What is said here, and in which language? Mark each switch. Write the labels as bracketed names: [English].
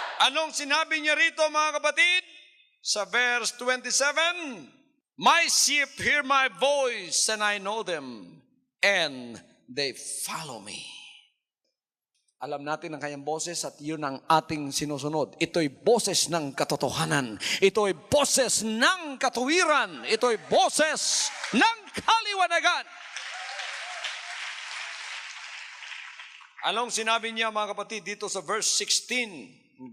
[Filipino] Anong sinabi niya rito, mga kapatid? [English] Sa verse 27, my sheep hear my voice and I know them and they follow me. [Filipino] Alam natin ang kanyang boses at yun ang ating sinusunod. Ito'y boses ng katotohanan. Ito'y boses ng katuwiran. Ito'y boses ng kaliwanagan. Anong sinabi niya, mga kapatid, dito sa verse 16?